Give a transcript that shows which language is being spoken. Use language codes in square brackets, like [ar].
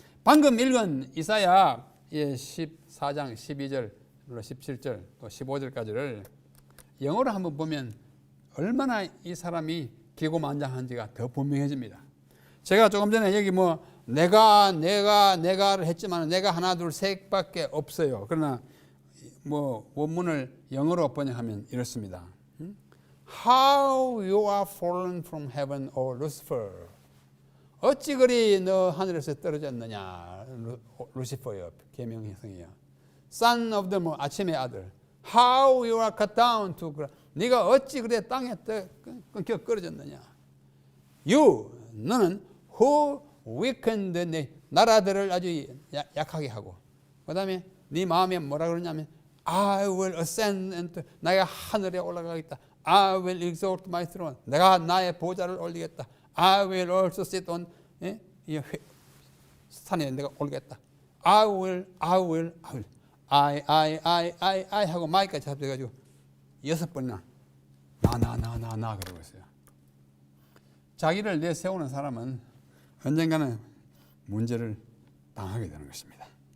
[ko] 방금 읽은 이사야 14장 12절, 17절, 또 15절까지를 영어로 한번 보면 얼마나 이 사람이 기고만장한지가 더 분명해집니다. 제가 조금 전에 여기 내가를 했지만 내가 하나 둘 셋밖에 없어요. 그러나 원문을 영어로 번역하면 이렇습니다. [en] How you are fallen from heaven, O Lucifer. [ko] 어찌 그리 너 하늘에서 떨어졌느냐, 루시퍼여, 계명성이여. [en] Son of the moon, [ko] 아침의 아들. [en] How you are cut down to ground. [ko] 네가 어찌 그래 땅에 끊겨 떨어졌느냐. You, 너는 [en] who weakened [ko] 내 나라들을 아주 약하게 하고, 그 다음에 네 마음에 뭐라 그러냐면 [en] I will ascend into, [ko] 나가 하늘에 올라가겠다. [en] I will exalt my throne. [ko] 내가 나의 보좌를 올리겠다. [en] I will also sit on [ko] 이 산에 내가 올리겠다. [en] I will I [ko] 하고 마이까지 합해가지고 6번이나 나 그러고 있어요. 자기를 내세우는 사람은 언젠가는 문제를 당하게 되는 것입니다.